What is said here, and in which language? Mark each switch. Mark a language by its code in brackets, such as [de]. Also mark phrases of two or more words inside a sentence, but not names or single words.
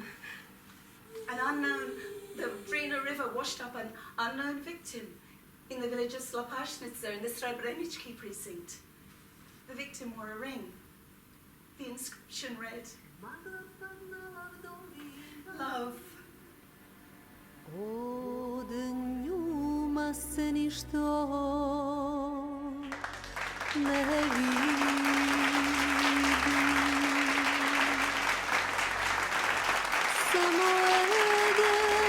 [en] An unknown, the Drina River washed up an unknown victim in the village of Slopasnica in the Srebrenički precinct. The victim wore a ring. The inscription read, Love. [bs] Od njuma se ništo ne vidi. Samo leden,